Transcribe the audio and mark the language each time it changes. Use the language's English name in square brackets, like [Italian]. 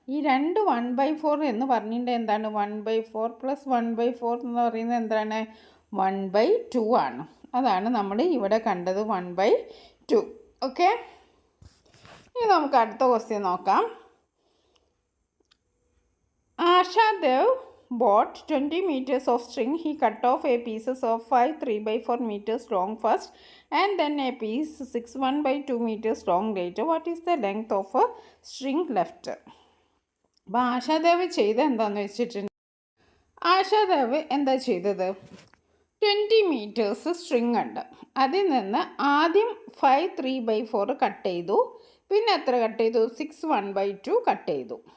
[Malayalam] ഈ 2 1/4 എന്ന് പറഞ്ഞിട്ടുണ്ടെങ്കിൽ എന്താണ്? 1/4 + 1/4 എന്ന് പറയുന്നത് എന്താണ്? 1/2 ആണ്. അതാണ് നമ്മൾ ഇവിടെ കണ്ടത്, 1/2. ഓക്കെ, ഇനി നമുക്ക് അടുത്ത ക്വസ്റ്റ്യൻ നോക്കാം. Ashadev [English] bought 20 meters of string. He cut off a pieces of 5 3/4 meters long first and then a piece 6 1/2 meters long later. What is the length of a string left? [Malayalam] അപ്പോൾ ആശാദേവ് ചെയ്ത് എന്താണെന്ന് വെച്ചിട്ടുണ്ട്, ആശാദേവ് എന്താ ചെയ്തത്, 20 മീറ്റേഴ്സ് സ്ട്രിങ് ഉണ്ട്. അതിൽ നിന്ന് ആദ്യം 5 3/4 കട്ട് ചെയ്തു, പിന്നെ എത്ര കട്ട് ചെയ്തു, 6 1/2 കട്ട് ചെയ്തു.